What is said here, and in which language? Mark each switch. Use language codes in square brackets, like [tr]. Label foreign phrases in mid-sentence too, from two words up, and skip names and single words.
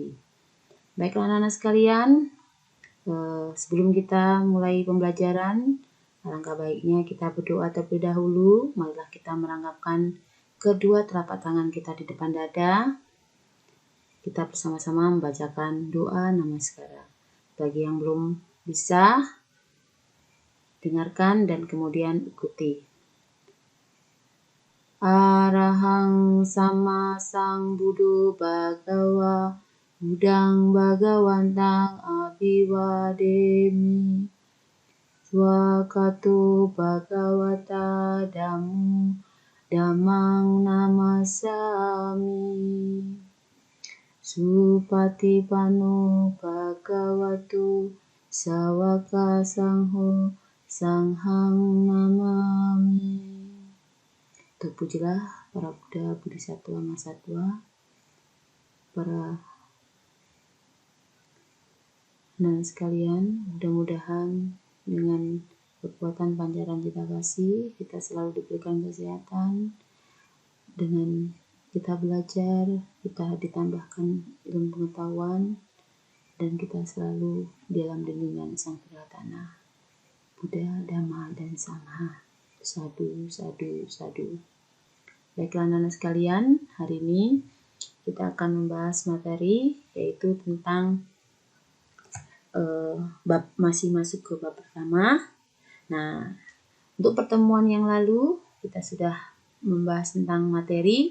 [id] Baiklah anak-anak sekalian, sebelum kita mulai pembelajaran, alangkah baiknya kita berdoa terlebih dahulu. Marilah kita merangkapkan kedua telapak tangan kita di depan dada. Kita bersama-sama membacakan doa namaskara. Bagi yang belum bisa, dengarkan dan kemudian ikuti. [pi] Arahang sama sang Buddho Bhagawa Budang Bhagawantang Abhiwademi Swakato Bhagavata Dhammo Dhammang Namasami Supatipanno Bhagavato Sawaka Sangho Sanghang Namami. [id] Terpujilah para Buddha, Bodhisattva, Mahasattva, para anak sekalian. Mudah-mudahan dengan kekuatan pancaran cita kasih kita selalu diberikan kesehatan. Dengan kita belajar, kita ditambahkan ilmu pengetahuan, dan kita selalu dalam bimbingan Sang Puratana, Buddha, Dhamma, dan Sangha. [pi] Sadu, sadu, sadu. [id] Baiklah anak-anak sekalian, hari ini kita akan membahas materi yaitu tentang masih masuk ke bab pertama. Nah, untuk pertemuan yang lalu kita sudah membahas tentang materi.